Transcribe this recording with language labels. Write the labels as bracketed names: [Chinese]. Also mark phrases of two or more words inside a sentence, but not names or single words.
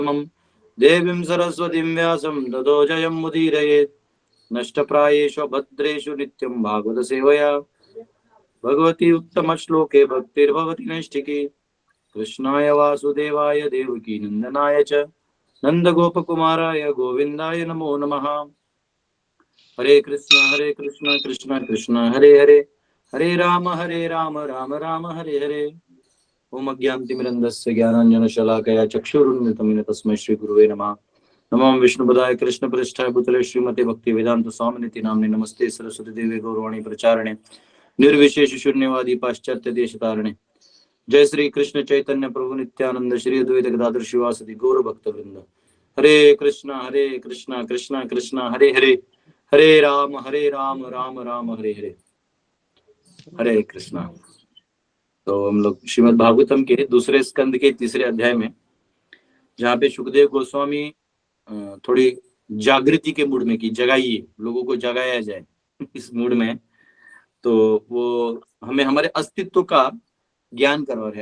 [Sanskrit] देवीं सरस्वतीं व्यासं ततो जयमुदीरयेत्। नष्टप्रायेषु भद्रेषु नित्यं भागवत सेवया भगवती उत्तम श्लोके भक्तिर्भवति नैष्ठिकी। कृष्णाय वासुदेवाय देवकी नंदनाय च नंदगोपकुमाराय गोविंदाय नमो नमः। हरे कृष्ण कृष्ण कृष्ण हरे हरे, हरे राम राम राम हरे हरे। ओम अज्ञानतिमिरन्धस्य ज्ञानाञ्जनशलाकया चक्षुरुन्मिलितं तस्मै श्रीगुरुवे नमः। नमो विष्णुपदाय कृष्णप्रेष्ठाय भूतले श्रीमते भक्तिवेदांत स्वामिनिति नाम्ने। नमस्ते सरस्वती देवी गौरवाणी प्रचारिणे निर्विशेष शून्यवादी पाश्चात्य देशतारिणे। जय श्री कृष्ण चैतन्य प्रभु नित्यानंद श्री अद्वैत गदाधर शिवासदि गौर भक्त वृंद। हरे कृष्णा कृष्णा कृष्णा हरे हरे, हरे राम राम राम हरे हरे। हरे कृष्णा। [Hindi] तो हम लोग श्रीमद् भागवतम के दूसरे स्कंद के तीसरे अध्याय में, जहाँ पे सुखदेव गोस्वामी थोड़ी जागृति के मूड में की जगाइए, लोगों को जगाया जाए इस मूड में, तो वो हमें हमारे अस्तित्व का ज्ञान करवा रहे हैं।